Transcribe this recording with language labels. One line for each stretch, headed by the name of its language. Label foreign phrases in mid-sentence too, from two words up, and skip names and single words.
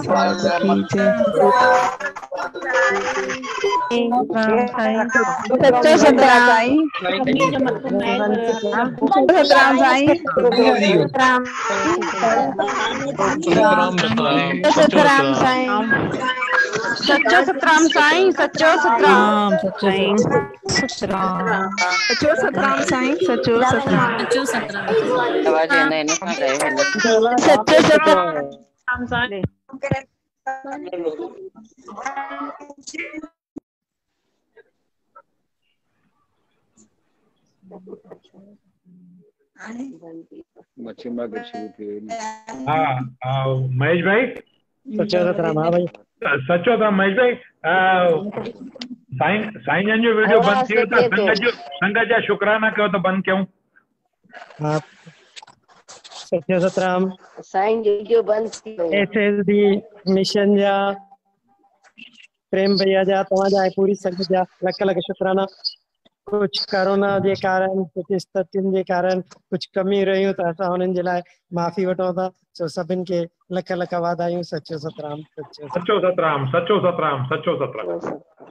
Sindhi: सचो सतराम सतराम साईं सतराम साईं सचो सतराम साईं सचो सतराम सचो सतराम साईं सचो सतराम सचो सतराम साईं हाँ महेश भाई सचो सतराम हाँ भाई सचो था महेश भाई साईं साईं जन जो वीडियो बंद थी वियो त संगत जा शुक्राना कयो त बंद कयूं। हाँ सचो सतराम साईं जो वीडियो बंद थी वियो एसएसडी मिशन जा प्रेम भैया जा तव्हांजा ऐं पूरी संगत जा लख लख शुक्राना।
Hindi: कुछ कोरोना के कारण कुछ
Sindhi: स्थितियुनि
Hindi: के कारण कुछ
Sindhi: कमी रहियूं त असां हुननि जे लाइ माफ़ी वठूं था। सो सभिनि खे लख लख वाधायूं। सचो सतराम, सचो सचो सतराम, सचो सतराम, सचो सतराम।